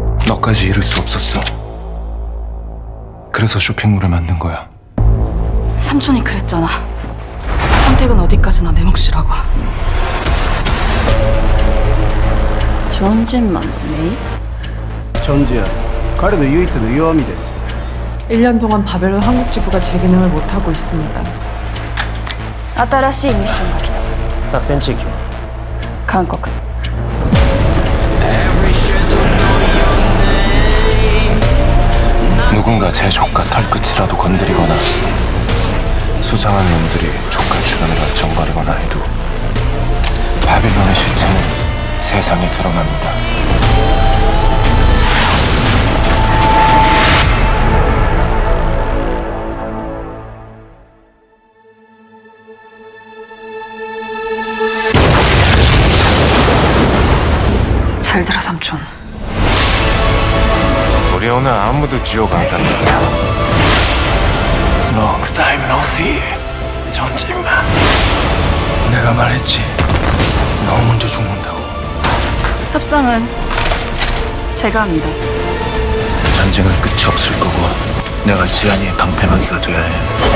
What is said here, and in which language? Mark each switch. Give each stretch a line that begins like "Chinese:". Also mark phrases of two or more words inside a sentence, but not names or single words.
Korean: 너까지 잃을 수 없었어. 그래서 쇼핑몰을 만든 거야. 삼촌이 그랬잖아. 선택은 어디까지나 내 몫이라고. 전진만 메이?
Japanese: チョンジア彼の唯一の弱みです
Korean: 1년 동안 바벨론 한국 지부가 제 기능을 못하고 있습니다.
Japanese: 新しいミッションが来た。作戦地域は韓国。
Korean: 누군가 제 조카 털끝이라도 건드리거나 수상한 놈들이 조카 주변을 정거리거나 해도 바빌론의 실체는 세상에 드러납니다. 잘 들어 삼촌. 우리 오늘 아무도 지옥 안 간다.
English: Long time no see.
Korean: 전진마. 내가 말했지. 너 먼저 죽는다고. 협상은 제가 합니다. 전쟁은 끝이 없을 거고 내가 지안이의 방패막이가 돼야 해.